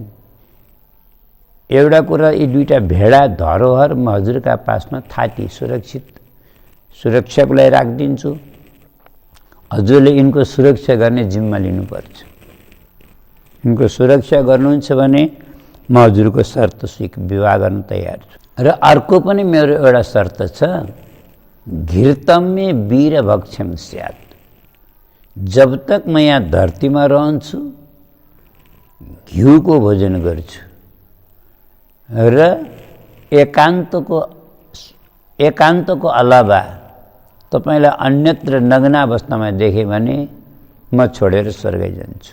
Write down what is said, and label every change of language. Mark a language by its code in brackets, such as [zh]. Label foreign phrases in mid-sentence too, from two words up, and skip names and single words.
[ne] एउटा कुरा, यी दुईटा भेडा धरोहर म हजुरका पासमा थाती सुरक्षाको लागि राखिदिन्छु, हजुरले यिनको सुरक्षा गर्ने जिम्मा लिनुपर्छ। यिनको सुरक्षा गर्नुहुन्छ भने म हजुरको शर्त विवाह गर्न तयार छु। र अर्को पनि मेरो एउटा शर्त छ, [sa] घृतम्य वीर भक्षम स्यात्, [hi] जब तक [ne] म यहाँ धरतीमा रहन्छु घिउको भोजन गर्छु र एकान्तको अलावा तपाईलाई अन्यत्र नग्नावस्थामा देखेँ भने म छोडेर स्वर्ग जान्छु।